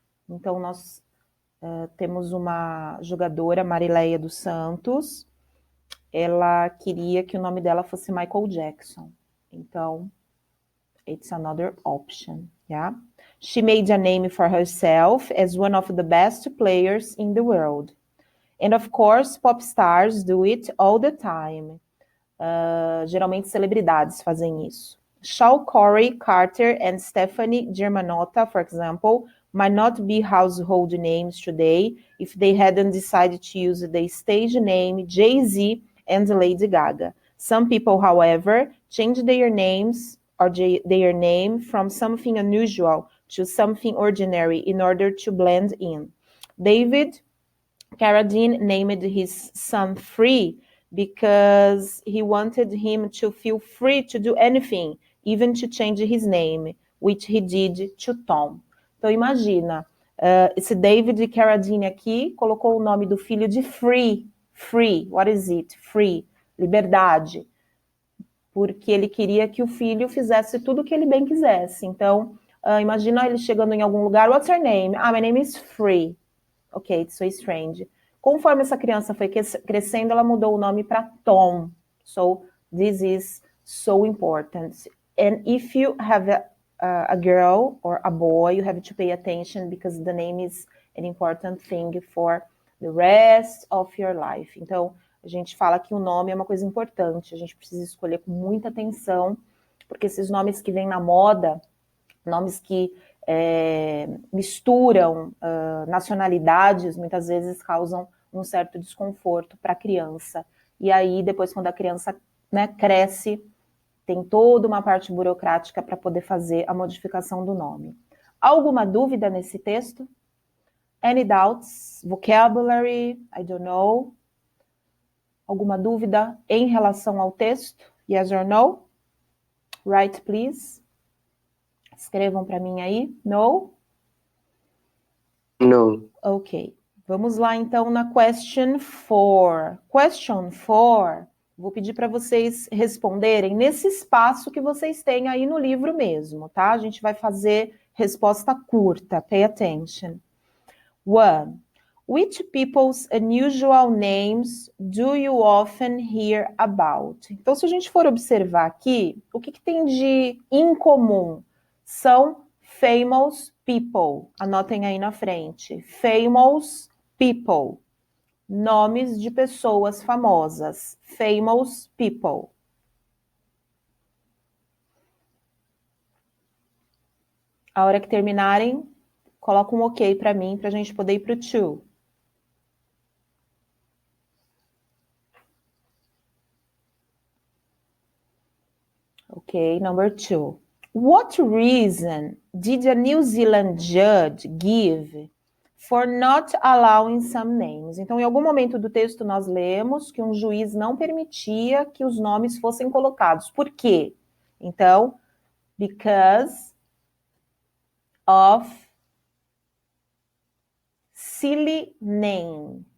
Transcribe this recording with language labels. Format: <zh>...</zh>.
<pt>Então, nós temos uma jogadora, Marileia dos Santos, ela queria que o nome dela fosse Michael Jackson. Então,</pt> <en>it's another option, yeah? She made a name for herself as one of the best players in the world. And of course, pop stars do it all the time.</en> <pt>Geralmente celebridades fazem isso.</pt> <en>Shaw Corey Carter and Stephanie Germanotta, for example, might not be household names today if they hadn't decided to use the stage name Jay-Z and Lady Gaga. Some people, however, change their names or their name from something unusual to something ordinary in order to blend in. David Carradine named his son Free because he wanted him to feel free to do anything, even to change his name, which he did to Tom.</en> <pt>Então imagina, esse David Carradine aqui colocou o nome do filho de Free.</pt> <en>Free, what is it?</en> <pt>Free, liberdade. Porque ele queria que o filho fizesse tudo o que ele bem quisesse. Então, imagina ele chegando em algum lugar,</pt> <en>what's your name? Ah, my name is Free. Ok, it's so strange.</en> <pt>Conforme essa criança foi crescendo, ela mudou o nome para Tom.</pt> <en>So, this is so important. And if you have a girl or a boy, you have to pay attention because the name is an important thing for the rest of your life.</en> <pt>Então, a gente fala que o nome é uma coisa importante, a gente precisa escolher com muita atenção, porque esses nomes que vêm na moda, nomes que misturam nacionalidades, muitas vezes causam um certo desconforto para a criança. E aí, depois, quando a criança, né, cresce, tem toda uma parte burocrática para poder fazer a modificação do nome. Alguma dúvida nesse texto?</pt> <en>Any doubts? Vocabulary? I don't know.</en> <pt>Alguma dúvida em relação ao texto?</pt> <en>Yes or no? Write, please.</en> <pt>Escrevam para mim aí.</pt> <en>No? No. Ok.</en> <pt>Vamos lá, então, na question 4.</pt> <en>Question 4.</en> <pt>Vou pedir para vocês responderem nesse espaço que vocês têm aí no livro mesmo, tá? A gente vai fazer resposta curta.</pt> <en>Pay attention. 1. Which people's unusual names do you often hear about?</en> <pt>Então, se a gente for observar aqui, o que tem de incomum? São</pt> <en>famous people.</en> <pt>Anotem aí na frente.</pt> <en>Famous people.</en> <pt>Nomes de pessoas famosas.</pt> <en>Famous people.</en> <pt>A hora que terminarem, coloca um ok para mim, para a gente poder ir para o 2.</pt> <en>Ok, number 2. What reason did a New Zealand judge give for not allowing some names?</en> <pt>Então, em algum momento do texto nós lemos que um juiz não permitia que os nomes fossem colocados. Por quê? Então,</pt> <en>because of silly name.</en>